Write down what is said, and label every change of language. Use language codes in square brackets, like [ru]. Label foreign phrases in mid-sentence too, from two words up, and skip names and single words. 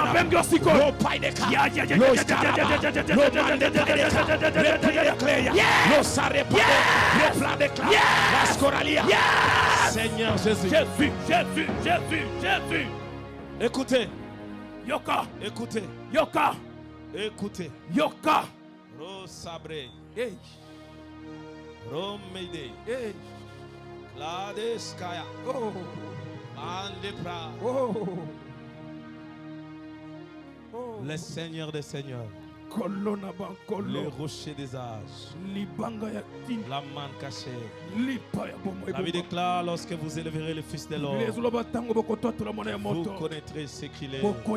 [fr] Le Pai de Ka. Le Scaraba. Le Man de Ka. Le Prix de Cléa. Le Sarepa. Le Plan de Cla. La Scoralia. Seigneur Jésus. Jésus. Écoutez. Yoka. Écoutez. Yoka. Écoutez. Yoka. Rosabre. Hey. Romede. Hey. Kladeskaya. Oh. Mandepra. Oh. Oh. Le Seigneur des Seigneurs. Les rochers des âges. La manne cachée. La vie déclare lorsque vous élèverez le Fils de l'homme, vous connaîtrez ce qu'il est.